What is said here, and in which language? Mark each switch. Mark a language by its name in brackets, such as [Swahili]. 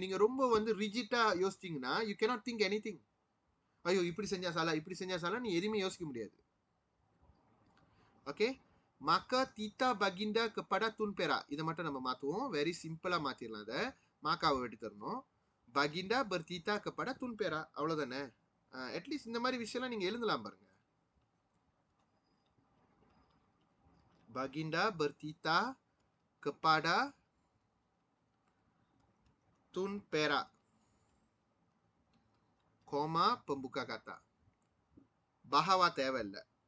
[Tamil] நீங்க ரொம்ப வந்து ரிஜிட்டா யோசிச்சீங்கன்னா [English] You cannot think anything. [Tamil] ஐயோ இப்படி செஞ்சா சாலா, இப்படி செஞ்சா சாலா, நீ எதுவுமே யோசிக்க முடியாது. [Malay] ஓகே, maka Tita Baginda kepada Tun Perak. [Tamil] இதை மட்டும் நம்ம மாத்துவோம், வெரி சிம்பிளா மாத்திரலாம். அதை மாக்காவை வெட்டி தரணும். [Malay] Baginda bertita kepada Tun Perak, [Tamil] அவ்வளவுதானே. அட்லீஸ்ட் இந்த மாதிரி விஷயம்லாம் நீங்க எழுதலாம் பாருங்க. [Malay] Baginda bertita kepada tun perak, koma pembuka kata. Bahawa [Tamil] தேவையில்லை.